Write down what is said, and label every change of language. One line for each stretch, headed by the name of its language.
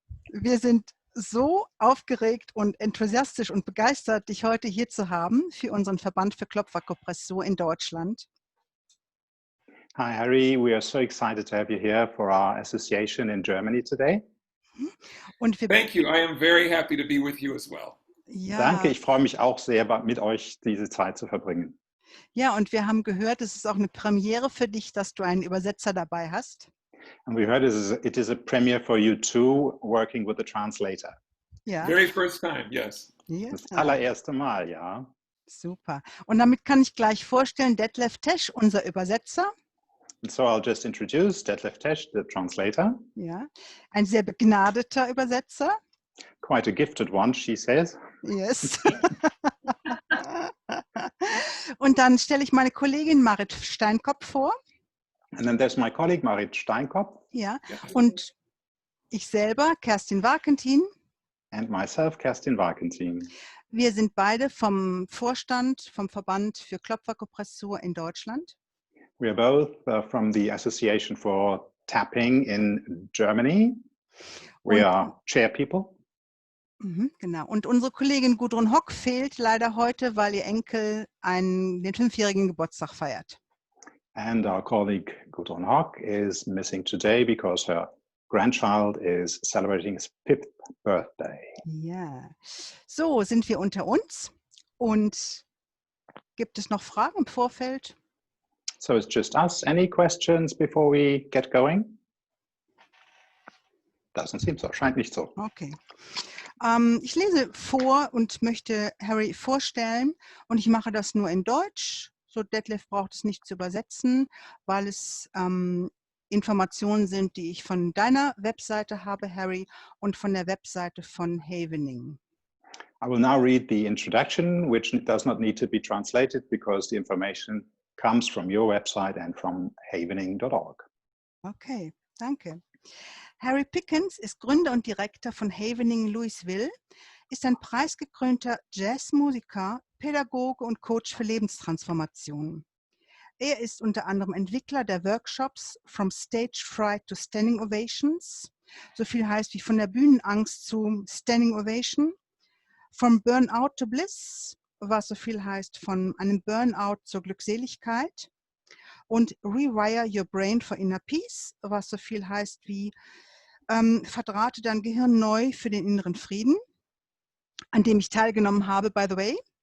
German: Wir sind so aufgeregt und enthusiastisch und begeistert, dich heute hier zu haben für unseren Verband für Klopfakupressur in Deutschland.
English: Hi, Harry. We are so excited to have you here for our association in Germany today.
German: Und wir,
English: Thank you. I am very happy to be with you as well.
German: ja, Danke, ich freue mich auch sehr, mit euch diese Zeit zu verbringen. ja, und wir haben gehört, es ist auch eine Premiere für dich, dass du einen Übersetzer dabei hast.
English: And we heard it is a premiere for you too, working with the translator.
German: Ja,
English: Very first time, yes.
German: ja, Das allererste Mal, ja. super. Und damit kann ich gleich vorstellen, Detlef Tesch, unser Übersetzer.
English: And so I'll just introduce Detlef Tesch, the translator.
German: Ja, ein sehr begnadeter Übersetzer.
English: Quite a gifted one, she says. Yes.
German: Und dann stelle ich meine Kollegin Marit Steinkopf vor.
English: And then there's my colleague Marit Steinkopf.
German: Ja. Und ich selber, Kerstin Warkentin.
English: And myself, Kerstin Warkentin.
German: Wir sind beide vom Vorstand, vom Verband für Klopfakupressur in Deutschland.
English: We are both from the Association for Tapping in Germany. We are chair people.
German: Genau. Und unsere Kollegin Gudrun Hock fehlt leider heute, weil ihr Enkel den 5-jährigen Geburtstag feiert. And our colleague Gudrun Hock is missing today because her grandchild is celebrating his 5th birthday. Ja. So, sind wir unter uns. Und gibt es noch Fragen im Vorfeld?
English: So it's just us. Any questions before we get going? Doesn't seem so.
German: Scheint nicht so.
English: Okay.
German: Ich lese vor und möchte Harry vorstellen und ich mache das nur in Deutsch. So, Detlef braucht es nicht zu übersetzen, weil es Informationen sind, die ich von deiner Webseite habe, Harry, und von der Webseite von Havening.
English: I will now read the introduction, which does not need to be translated because the information comes from your website and from havening.org.
German: Okay, danke. Harry Pickens ist Gründer und Direktor von Havening Louisville, ist ein preisgekrönter Jazzmusiker, Pädagoge und Coach für Lebenstransformation. Er ist unter anderem Entwickler der Workshops From StageFright to Standing Ovations, so viel heißt wie von der Bühnenangst zu Standing Ovation, From Burnout to Bliss, was so viel heißt von einem Burnout zur Glückseligkeit, und Rewire Your Brain for Inner Peace, was so viel heißt wie verdrahte dein Gehirn neu für den inneren Frieden, an dem ich teilgenommen habe,
English: by the way.